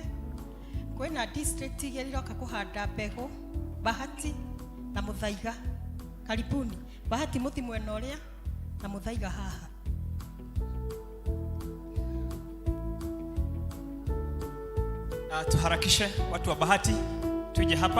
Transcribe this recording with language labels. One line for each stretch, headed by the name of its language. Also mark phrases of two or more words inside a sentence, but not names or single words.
Kikuyu: Kwena district igeriroka kuhanda mbegu Bahati na Muthaiga. Karibuni. Bahati muthi mwena uria na Muthaiga haha.
Swahili: Tuharakishe watu wa Bahati tuje hapa.